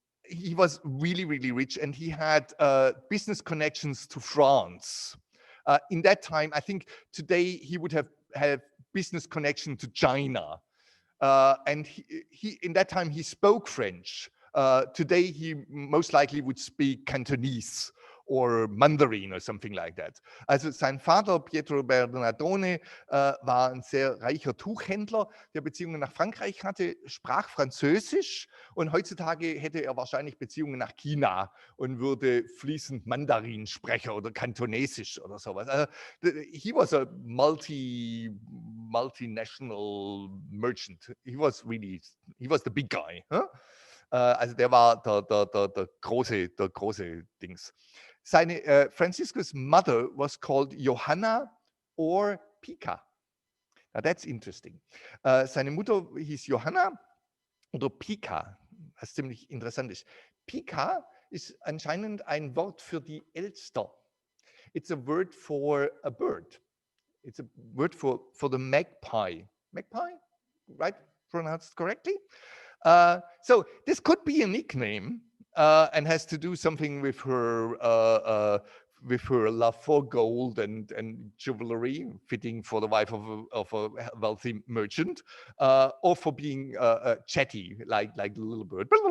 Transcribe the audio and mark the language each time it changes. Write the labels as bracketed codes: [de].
[en] He was really, really rich, and he had business connections to France. In that time, I think today he would have business connection to China. And he in that time he spoke French. Today he most likely would speak Cantonese or Mandarin or something like that. [de] Also sein Vater, Pietro Bernardone, war ein sehr reicher Tuchhändler, der Beziehungen nach Frankreich hatte, sprach Französisch und heutzutage hätte er wahrscheinlich Beziehungen nach China und würde fließend Mandarin sprechen oder Kantonesisch oder sowas. [en] Also, he was a multinational merchant. He was the big guy. Huh? [de] Also der war der große Dings. [en] Seine Franciscus' mother was called Johanna or Pica. Now that's interesting. [de] Seine Mutter hieß Johanna oder Pica, was ziemlich interessant ist. Pica ist anscheinend ein Wort für die Elster. [en] It's a word for a bird. It's a word for the magpie. Magpie, right? Pronounced correctly? So this could be a nickname and has to do something with her love for gold and jewelry, fitting for the wife of a wealthy merchant, or for being chatty, like the little bird.